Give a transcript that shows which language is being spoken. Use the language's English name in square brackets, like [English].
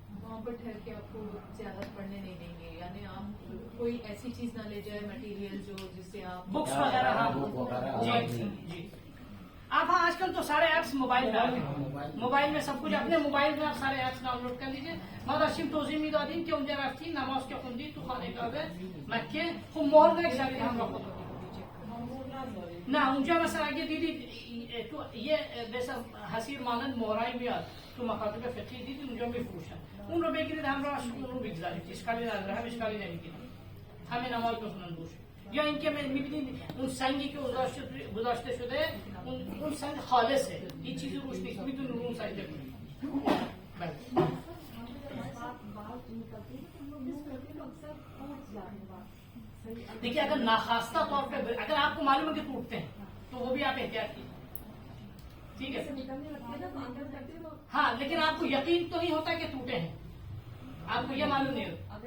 [Urdu] وہاں پر ٹھہر کے آپ کو زیادہ پڑھنے نہیں دیں گے، یعنی آپ کوئی ایسی چیز نہ لے جائے مٹیریل جو جس سے آپ بکس وغیرہ. ہاں جی جی آپ ہاں آج کل تو سارے ایپس موبائل میں آ گئے، موبائل میں سب کچھ، اپنے موبائل میں آپ سارے ایپس ڈاؤن لوڈ کر لیجیے. [Persian] مدرسیم توضیح میدادین کہ اونجا رفتی نماز کے خوندی تو خانے کعبه مکه خب مهر نگذارید هم را خود نه اونجا مثلا اگه دیدید تو یه مثلا حسیر مانند مهرایی میاد تو مکاتب فقهی دیدید اونجا میفروشن، اون رو بگیرید همراهش اون رو بگذارید، اشکالی نداره، هم اشکالی نمیگیره، همه نماز بخونن روش. یا اینکه میبینید اون سنگی که گذاشته شده اون سنگ خالصه، هیچ چیزی روش نیست، میتونید رو اون سجده کنید. [Urdu] بله دیکھیے اگر ناخواستہ طور پہ اگر آپ کو معلوم ہے کہ ٹوٹتے ہیں تو وہ بھی آپ احتیاط کیجیے. ٹھیک ہے ہاں، لیکن آپ کو یقین تو نہیں ہوتا کہ ٹوٹے ہیں، آپ کو یہ معلوم نہیں ہوتا.